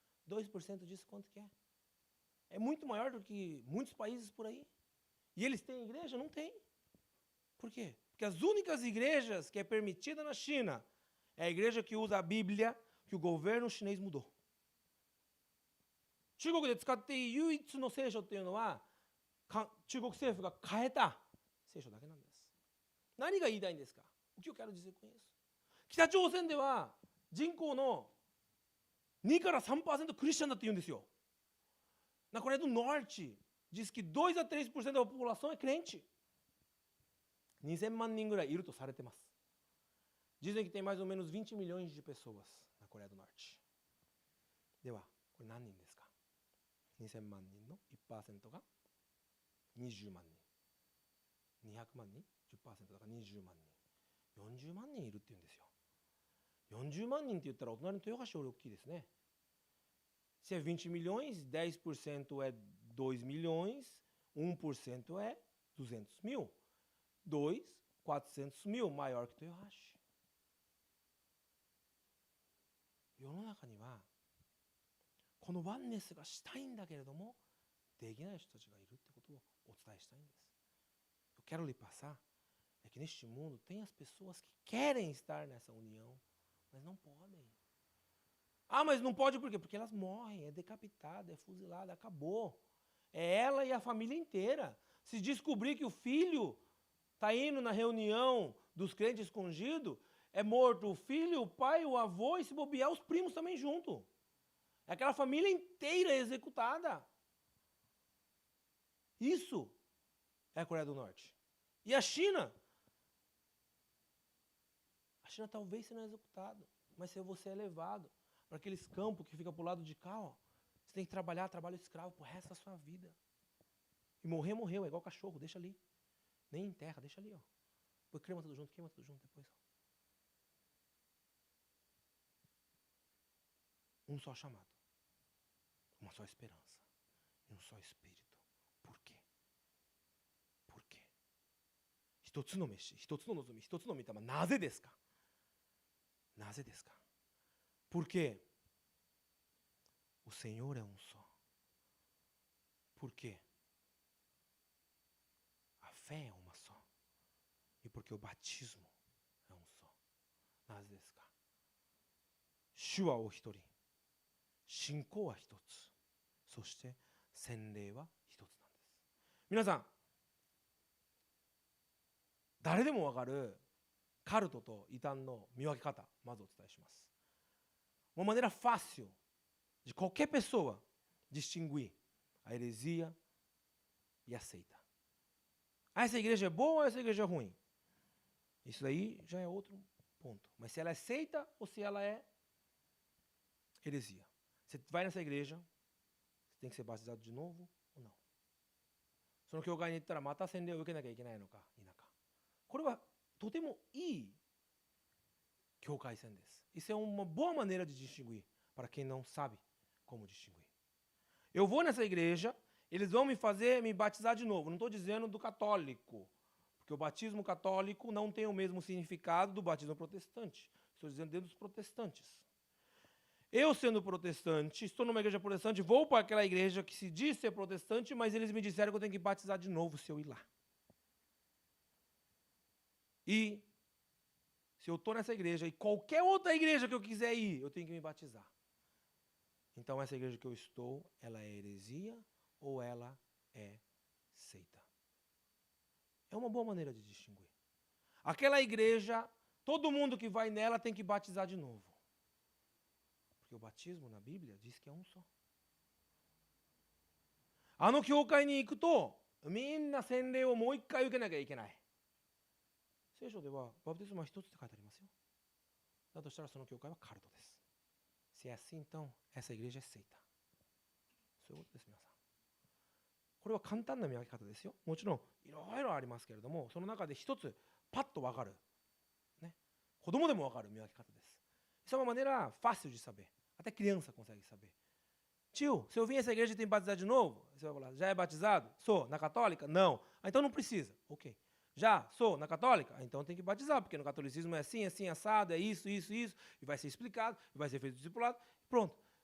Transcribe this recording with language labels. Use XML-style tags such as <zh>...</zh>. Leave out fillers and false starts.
<pt>2% disso quanto que é? É muito maior do que muitos países por aí. E eles têm igreja? Não tem. Por quê? Porque as únicas igrejas que é permitida na China é a igreja que usa a Bíblia que o governo chinês mudou.</pt> <ja>中国で使っていい唯一の聖書っていうのは中国政府が変えた聖書だけなんです。何が言いたいんですか?</ja> <pt>O que eu quero dizer com isso?</pt> <ja>北朝鮮では人口の2から 3% クリスチャンだって言うんですよ。</ja> <pt>Na Coreia do Norte diz que 2 a 3% da população é crente.</pt> <ja>2000万人ぐらいいるとされてます。</ja> <pt>Dizem que tem mais ou menos 20 milhões de pessoas na Coreia do Norte.</pt> <ja>では、これ何人ですか?2000万人の 1% が20万人。 200万人 10% だから20万人。 40万人いるって言うんですよ。40万人って言ったらお隣の豊橋より大きいですね。</ja> <pt>Se é 20 milhões, 10% é 2 milhões, 1% é 200 mil. 2, 400 mil, maior que Toyohashi.</pt> <ja>世の中にはこのワンネスがしたいんだけれどもできない人たちがいるってことをお伝えしたいんです。</ja> <pt>Eu quero lhe passar é que neste mundo tem as pessoas que querem estar nessa união, mas não podem. Ah, mas não pode por quê? Porque elas morrem, é decapitada, é fuzilada, acabou. É ela e a família inteira. Se descobrir que o filho está indo na reunião dos crentes escondido, é morto o filho, o pai, o avô e se bobear os primos também junto. É aquela família inteira executada. Isso é a Coreia do Norte. E a China? A China talvez seja executada, mas se você é levado para aqueles campos que fica pro lado de cá, ó, você tem que trabalhar, trabalho escravo pro resto da sua vida. E morrer, morreu, é igual cachorro, deixa ali. Nem enterra, deixa ali, ó. Depois queima tudo junto depois, ó. Um só chamado, uma só esperança e um só espírito. Por quê? Por quê?</pt> <ja>一つの飯、一つの望み、一つの御霊、なぜですか? なぜですか?</ja> <pt>Porque o Senhor é um só. Por quê? A fé é uma só. E porque o batismo é um só.</pt> <ja>なぜですか?主はお一人。信仰は一つ。そして洗礼は一つなんです。皆さん、誰でもわかるカルトと異端の見分け方、まずお伝えします。</ja> <pt>Uma maneira fácil de qualquer pessoa distinguir a heresia e a seita. Ah, essa igreja é boa ou essa igreja é ruim? Isso aí já é outro ponto. Mas se ela é seita ou se ela é heresia. Você vai nessa igreja, você tem que ser batizado de novo ou não?</pt> <ja>その教会に行ったらまた洗礼を受けなきゃいけないのか否か。これはとてもいい境界線です。</ja> <pt>Isso é uma boa maneira de distinguir para quem não sabe como distinguir. Eu vou nessa igreja, eles vão me fazer me batizar de novo. Não estou dizendo do católico, porque o batismo católico não tem o mesmo significado do batismo protestante. Estou dizendo dentro dos protestantes. Eu, sendo protestante, estou numa igreja protestante, vou para aquela igreja que se diz ser protestante, mas eles me disseram que eu tenho que batizar de novo se eu ir lá. E se eu estou nessa igreja e qualquer outra igreja que eu quiser ir, eu tenho que me batizar. Então essa igreja que eu estou, ela é heresia ou ela é seita? É uma boa maneira de distinguir. Aquela igreja, todo mundo que vai nela tem que batizar de novo. Porque o batismo na Bíblia diz que é um só.</pt> <ja>あの教会に行くとみんな洗礼をもう一回受けなきゃいけない。聖書ではバプテスマは一つって書いてありますよ。だとしたらその教会はカルトです。</ja> <pt>Se é assim, então, essa igreja é seita.</pt> <ja>そういうことです、皆さん。これは簡単な見分け方ですよ。もちろんいろいろありますけれども、その中で一つパッと分かる、ね、子供でも分かる見分け方です。</ja> <pt>Isso é uma maneira fácil de saber. Até criança consegue saber. Tio, se eu vim a essa igreja e tem que batizar de novo? Você vai falar, já é batizado? Sou. Na católica? Não. Ah, então não precisa. Ok. Já sou na católica? Ah, então tem que batizar, porque no catolicismo é assim, assim, assado, é isso, isso, isso, e vai ser explicado, e vai ser feito discipulado, pronto.</pt>